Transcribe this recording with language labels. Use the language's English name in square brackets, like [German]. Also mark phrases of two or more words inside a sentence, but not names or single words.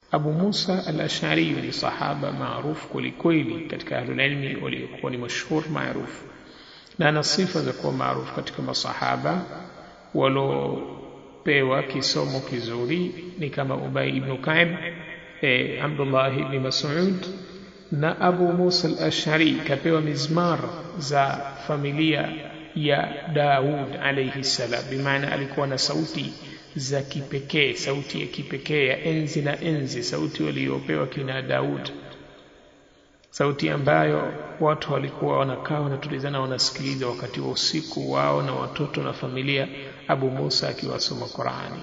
[Swahili] Abu Musa al-Ash'ari ni sahaba maarufu kwelikweli katika [Arabic] أهل العلم, [Swahili] waliokuwa ni mashhur maarufu, na ana sifa za kuwa maarufu katika masahaba walopewa kisomo kizuri ni kama Ubay ibn Ka'b, Abdullah ibn Mas'ud. Na Abu Musa al-Ash'ari kapewa mizmar za familia ya Daud [Arabic] عليه السلام, [Swahili] bimaana alikuwa na sauti za kipekee, sauti ya kipekee ya enzi na enzi, sauti waliopewa kina Daud, sauti ambayo watu walikuwa wanakaa wanatulizana wanasikiliza wakati wa usiku wao na watoto na familia, Abu Musa akiwasoma Qur'ani.